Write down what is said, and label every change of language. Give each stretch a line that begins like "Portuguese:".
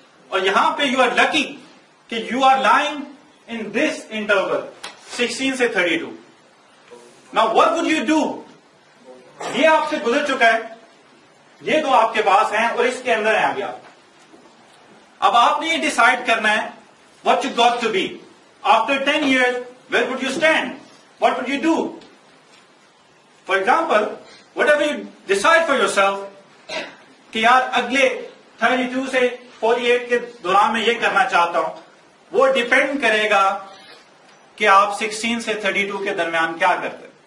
English: اور یہاں پہ یو آر لکی کہ you are lying in this interval 16 سے 32. Now what would you do?
Urdu: یہ آپ سے گزر چکا ہے, یہ دو آپ کے پاس ہیں اور اس کے اندر ہیں ابھی آپ. اب آپ نے یہ ڈیسائیڈ کرنا ہے
English: what you got to be. After 10 years, where would you stand? What would you do? For example, whatever you decide for yourself
Urdu: کہ یار اگلے 32 سے 48 کے دوران میں یہ کرنا چاہتا ہوں, وہ ڈیپینڈ کرے گا کہ آپ 16 سے 32 کے درمیان کیا کرتے.